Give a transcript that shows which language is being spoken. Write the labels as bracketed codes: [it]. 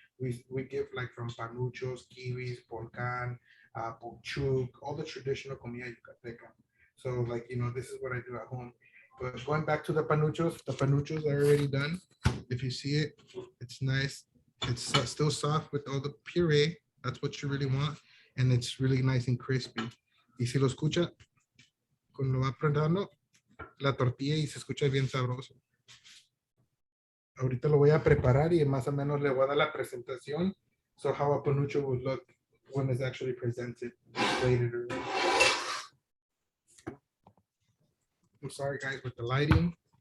[en] We give like from panuchos, kiwis, polcan, pochuk, all the traditional [es] comida yucateca. [en] So like, you know, this is what I do at home. But going back to the panuchos are already done. If you see it, it's nice. It's still soft with all the puree. That's what you really want. And it's really nice and crispy. [es] Y si lo escucha, cuando va apretando la tortilla y se escucha bien sabroso. Ahorita lo voy a preparar y más o menos le voy a dar la presentación. [en] So how a panucho would look when it's actually presented. Later. I'm sorry guys with the lighting.